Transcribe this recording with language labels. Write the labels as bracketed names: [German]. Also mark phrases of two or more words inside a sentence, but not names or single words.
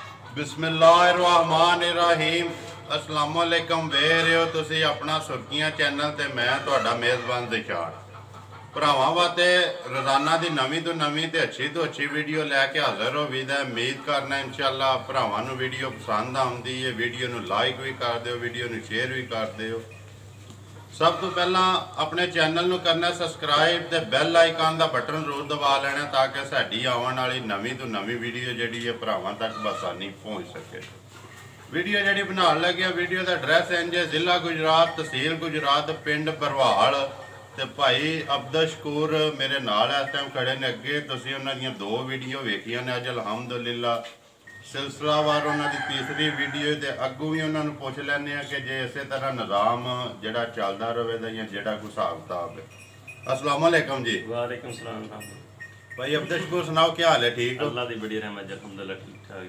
[Arabic] بسم الله الرحمن الرحيم السلام عليكم [Punjabi] ਵੇਖ ਰਹੇ ਹੋ ਤੁਸੀਂ ਅਪਨਾ ਸੁਰਖੀਆਂ ਚੈਨਲ ਤੇ ਮੈਂ ਤੁਹਾਡਾ ਮੇਜ਼ਬਾਨ ਦਿਸ਼ਾਰ ਭਰਾਵਾਂ ਵਾਸਤੇ ਰੋਜ਼ਾਨਾ ਕੀ ਨਵੀਂ ਤੋਂ ਨਵੀਂ ਤੇ ਅੱਛੀ ਵੀਡੀਓ ਲੈ ਕੇ ਹਾਜ਼ਰ ਹੋ ਬਈ ਉਮੀਦ ਕਰਨਾ ਇੰਸ਼ਾਅੱਲਾਹ ਭਰਾਵਾਂ ਨੂੰ ਵੀਡੀਓ ਪਸੰਦ ਆਉਂਦੀ ਹੈ। ਵੀਡੀਓ ਨੂੰ ਲਾਈਕ ਵੀ ਕਰ ਦਿਓ, ਵੀਡੀਓ ਨੂੰ ਸ਼ੇਅਰ ਵੀ ਕਰ ਦਿਓ। ਸਭ ਤੋਂ ਪਹਿਲਾਂ ਅਪਨੇ ਚੈਨਲ ਨੂੰ ਕਰਨਾ ਸਬਸਕ੍ਰਾਈਬ ਤੇ [English] bell icon [Punjabi] ਕਾ ਬਟਨ ਜ਼ਰੂਰ ਦਬਾ ਲੈਣਾ ਤਾਕਿ ਸਾਡੀ ਆਉਣ ਵਾਲੀ ਨਵੀਂ ਤੋਂ ਨਵੀਂ ਵੀਡੀਓ ਜਿਹੜੀ ਹੈ ਭਰਾਵਾਂ ਤੱਕ ਬਸਾਨੀ ਪਹੁੰਚ ਸਕੇ। ਵੀਡੀਓ ਜਿਹੜੀ ਬਣਾਉਣ ਲੱਗੇ ਵੀਡੀਓ ਕਾ ਐਡਰੈਸ ਇੰਜ ਹੈ ਜ਼ਿਲ੍ਹਾ ਗੁਜਰਾਤ ਤਹਿਸੀਲ ਗੁਜਰਾਤ ਪਿੰਡ ਬਰਵਾਲ ਤੇ ਭਾਈ ਅਬਦੁਲ ਸ਼ਕੂਰ ਮੇਰੇ ਨਾਲ ਇਸ ਟਾਈਮ ਖੜ੍ਹੇ ਨੇ। ਅੱਗੇ ਤੁਸੀਂ ਉਨ੍ਹਾਂ ਦੀਆਂ ਦੋ ਵੀਡੀਓ ਵੇਖੀਆਂ ਨੇ ਅੱਜ ਅਲਹਮਦੁਲਿੱਲਾਹ ਸਿਲਸਿਲੇਵਾਰ ਉਨ੍ਹਾਂ ਨੇ ਤੀਸਰੀ ਵੀਡੀਓ ਤੋਂ ਅੱਗੂ ਵੀ ਉਨ੍ਹਾਂ ਨੇ ਪੁੱਛ ਲੈਣੇ ਕਿ ਜੇ ਇਸ ਤਰ੍ਹਾਂ ਨਿਜ਼ਾਮ ਜਿਹੜਾ ਚੱਲਦਾ ਰਹੇ ਯਾ ਜਿਹੜਾ ਕੋਈ ਹਿਸਾਬ ਕਿਤਾਬ ਹੈ। [Arabic] السلام عليكم जी। وعليكم السلام [Punjabi] ਭਾਈ ਅਬਦੁਲ ਸ਼ਕੂਰ ਸੁਣਾਓ [Hindi] क्या हाल है? [Punjabi] ਠੀਕ ਹੋ? ਅੱਲਾਹ ਦੀ ਬੜੀ ਰਹਿਮਤ ਅਲਹਮਦੁਲਿੱਲਾਹ ਠੀਕ ਠਾਕ